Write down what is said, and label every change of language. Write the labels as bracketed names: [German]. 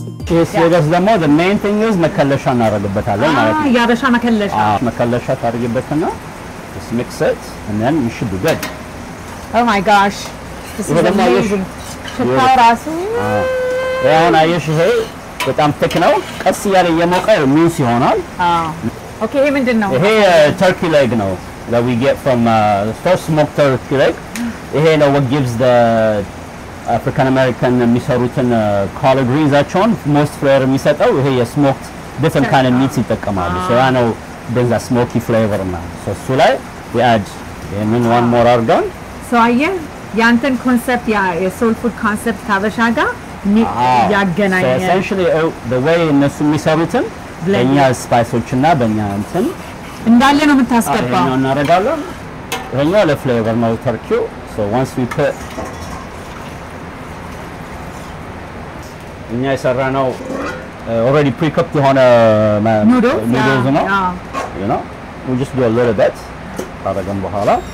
[English] Yes, the main thing is [Amharic] መከለሻ እናደርግበታለን ማለት ነው። ያበሻ መከለሻ. መከለሻ ታደርጊበትና [English] just mix it and then you should be good. Oh my gosh. This is amazing. [Amharic] ሽታው ራሱ አሁን አየሽ ይሄ በጣም thick ነው ቀስ ያለ የሞቀ ሚንስ ይሆናል ኦኬ ይሄ ምንድነው ይሄ turkey leg ነው [English] that we get from first smoked turkey leg [Amharic] ይሄ ነው [English] what gives the African American [Amharic] የሚሰሩትን collard greens አቸውን most flavor የሚሰጠው ይሄ የስሞክድ [English] different kind of meats [Amharic] ይጠቀማሉ so ያ ነው በዛ smoky flavor ነው so እሱ ላይ we add ይሄንን one more አድርገን so አየህ ያንተን ኮንሰፕት የሶል ፉድ ኮንሰፕት ካበሻ ጋር ያገናኛል [English] so essentially the way [Amharic] እነሱ የሚሰሩትን በእኛ ስፓይሶች እና በእኛ እንትን እንዳለ ነው የምታስገባው እናደርጋለን ይሄኛው ለፍሌቨር ነው ተርኪው [English] so once we put [Amharic] እኛ የሰራነው already pre-cooked የሆነ noodles ነው [English] you know we just do a little bit [Amharic] ካረገን በኋላ